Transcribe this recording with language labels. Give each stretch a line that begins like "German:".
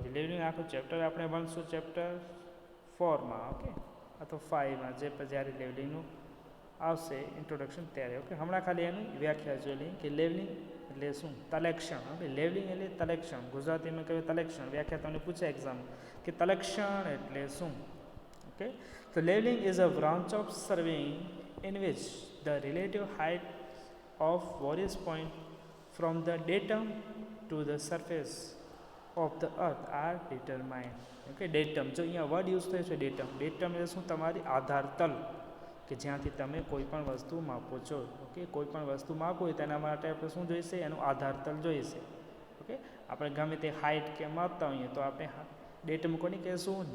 Gujarati: પછી લેવલિંગ આખું ચેપ્ટર આપણે ભણશું ચેપ્ટર 4માં, ઓકે, અથવા 5માં, જ્યારે લેવલિંગનું આવશે ઇન્ટ્રોડક્શન ત્યારે. ઓકે, હમણાં ખાલી એની વ્યાખ્યા જોઈ લઈએ કે લેવલિંગ એટલે શું? તલેક્ષણ. ઓકે, લેવલિંગ એટલે તલેક્ષણ. ગુજરાતીમાં કહેવાય તલેક્ષણ. વ્યાખ્યા તમને પૂછે એક્ઝામ કે તલેક્ષણ એટલે શું?
English: Okay, તો levelling is a branch of surveying in which the relative height of various points from the datum to the surface of the earth are determined.
Gujarati: Okay, datum, જો અહીંયા વર્ડ યુઝ થયો છે ડેટમ. ડેટમ એટલે શું? તમારી આધાર તલ, કે જ્યાંથી તમે કોઈ પણ વસ્તુ માપો છો. ઓકે, કોઈ પણ વસ્તુ માપો હોય તેના માટે આપણે શું જોઈશે? એનું આધાર તલ જોઈશે. ઓકે, આપણે ગમે તે હાઇટ કે માપતા હોઈએ તો આપણે ડેટમ કોને કહેશું?